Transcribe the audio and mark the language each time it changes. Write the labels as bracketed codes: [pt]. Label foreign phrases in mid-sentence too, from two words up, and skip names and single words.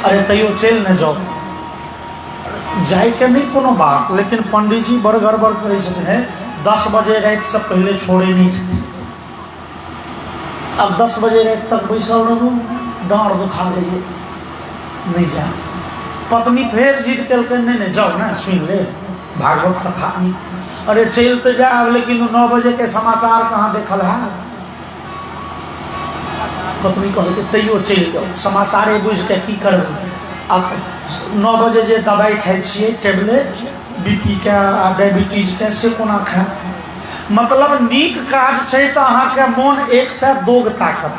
[mai] अरे तैयो चल न जाओ, जाए के नहीं कोनो बात, लेकिन पंडित जी बड़ गड़बड़ करे छथिन। 10 बजे रात से पहले छोड़े नहीं छथिन। अब 10 बजे रात तक बैसल रहूँ, डाँड़ दुखा जाइए, नहीं जा। पत्नी फिर जिद कल, नहीं जाओ ना सुन ले भागवत कथा नहीं। अरे चल तो जाए, लेकिन 9 बजे के समाचार कहाँ देखल है। पत्नी कहल तैयो चल जाओ, समाचारे बुझ के की करब। अब 9 बजे जे दवाई खाई छिए टेबलेट, बीपी के आ डायबिटीज के, से कोना खाए। मतलब नीक काज छै तो अहाँ के मोन 1 से 2 ताकत।